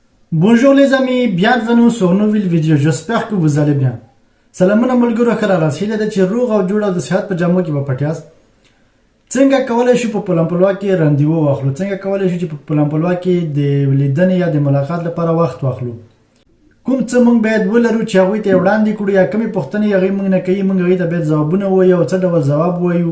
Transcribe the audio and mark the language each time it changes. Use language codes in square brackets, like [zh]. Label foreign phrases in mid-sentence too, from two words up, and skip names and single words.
[fr] Bonjour les amis, bienvenue sur une nouvelle vidéo. J'espère que vous allez bien. [ps] سلامونه ملګرو ښه راغلاست. هیله ده چې روغ او جوړ او د صحت په جامو کې به پټ یاست. څنګه کولی شو په پلمپلوا کې رندیو واخلو؟ څنګه کولی شو چې په پلمپلوا کې د لیدنې یا د ملاقات لپاره وخت واخلو؟ کوم څه موږ باید ولرو چې هغوی ته وړاندې کړو یا کومې پوښتنې هغوی موږ نه کوي، موږ هغوی ته باید ځوابونه ووایو او څه ډول ځواب ووایو.